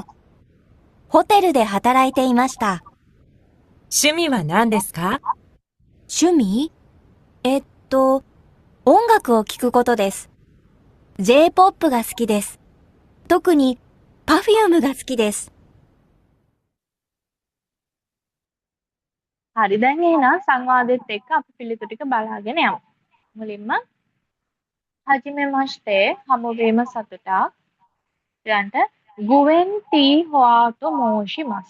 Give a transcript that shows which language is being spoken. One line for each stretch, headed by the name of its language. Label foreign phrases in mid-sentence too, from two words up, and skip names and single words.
Japanese: ホテルで働いていました。趣味は何ですか？趣味？音楽を聴くことです。J-POP が好きです。特に Perfume が好きです。
Sinhala: හරි දැන් එහෙනම් සංවාදෙත් එක්ක අපි පිළිතුරු ටික බලාගෙන යමු. මුලින්ම
Japanese: はじめまして
Sinhala: හමුවීම සතුටක්.
Japanese: ඊළඟට グエンティ・ホアと申します.